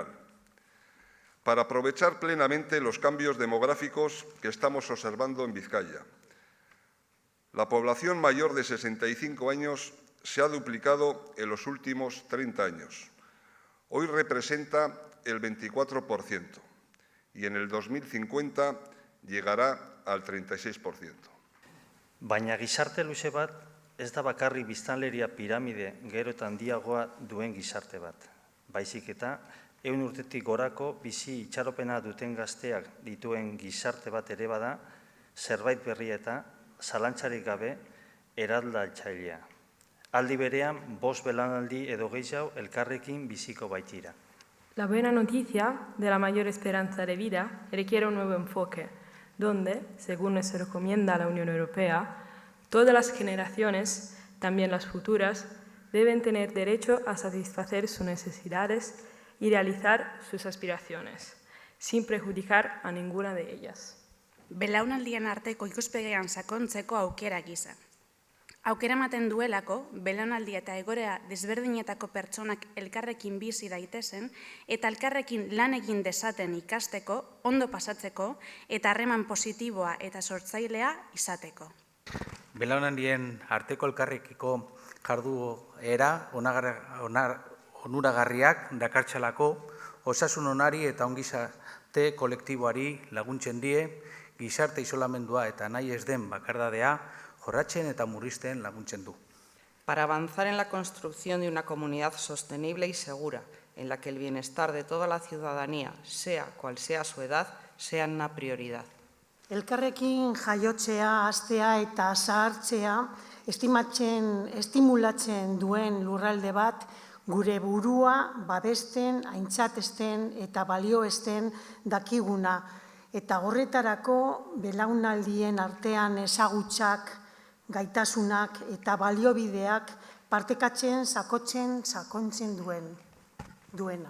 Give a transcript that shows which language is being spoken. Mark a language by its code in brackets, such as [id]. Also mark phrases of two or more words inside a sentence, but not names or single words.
[es] Para aprovechar plenamente los cambios demográficos que estamos observando en Bizkaia. La población mayor de 65 años se ha duplicado en los últimos 30 años. Hoy representa el 24% y en el 2050 llegará al 36%. [eu] Baina gizarte luze bat ez da bakarrik biztanleria piramide gero eta handiagoa duen gizarte bat. Baizik eta 100 urtetik gorako bizi itxaropena duten gazteak dituen gizarte bat ere bada, zerbait berria eta zalantzarik gabe eraldatzailea. Aldi berean, 5 belaunaldi edo gehiago elkarrekin biziko baitira. [es] La buena noticia de la mayor esperanza de vida requiere un nuevo enfoque, donde, según nos recomienda la Unión Europea, todas las generaciones, también las futuras, deben tener derecho a satisfacer sus necesidades y realizar sus aspiraciones, sin perjudicar a ninguna de ellas. [eu] Belaunaldien arteko ikuspegian sakontzeko aukera gisa. Aukera ematen duelako, belaunaldi eta egoera desberdinetako pertsonak elkarrekin bizi daitezen eta elkarrekin lan egin dezaten ikasteko, ondo pasatzeko eta harreman positiboa eta sortzailea izateko. Belaunaldien arteko elkarrekiko jarduera onuragarriak dakartzalako osasun onari eta ongizate kolektiboari laguntzen die, gizarte isolamendua eta nahi ez den bakardadea jorratzen eta murrizten laguntzen du. [es] Para avanzar en la construcción de una comunidad sostenible y segura, en la que el bienestar de toda la ciudadanía, sea cual sea su edad, sea una prioridad. [eu] Elkarrekin jaiotzea, haztea eta zahartzea estimulatzen duen lurralde bat, gure burua babesten, aintzatesten eta balioesten dakiguna, eta horretarako belaunaldien artean ezagutzak, gaitasunak eta baliobideak partekatzen, sakontzen duena.